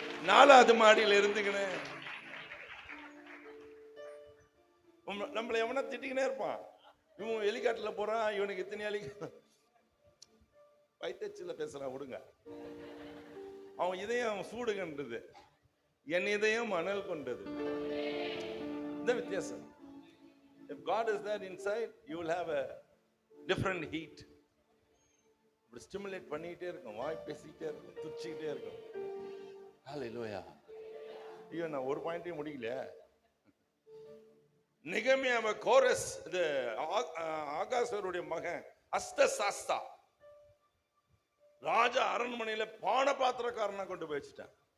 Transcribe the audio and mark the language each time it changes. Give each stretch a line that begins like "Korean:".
Tamil: 4வது மாடியில் இருந்துக்கின்னு நம்மளை எவனா திட்டிக்கினே இருப்பான். இவன் ஹெலிகாப்டர்ல போறான், இவனுக்கு எத்தனை ஹெலிகாப்டர். வைத்தச்சில பேசுறான், விடுங்க. அவன் இதயம் சூடுகின்றது, என் இதயம் மணல் கொண்டது. இந்த வித்தியாசம்.
English: If God is there inside, you will have a different heat.
Tamil: இப்படி ஸ்டிமுலேட் பண்ணிக்கிட்டே இருக்கும், வாய் பேசிக்கிட்டே இருக்கும், துச்சிக்கிட்டே இருக்கும். ஹல்லேலூயா. ஐயோ, நான் ஒரு பாயிண்ட்டையும் முடிக்கல. நெகமியாவை கோரஸ் இது ஆகாசருடைய மகன் அஸ்தசாஸ்தா ராஜா அரண்மனையில பான பாத்திரக்காரனா கொண்டு போய் வச்சுட்டான்.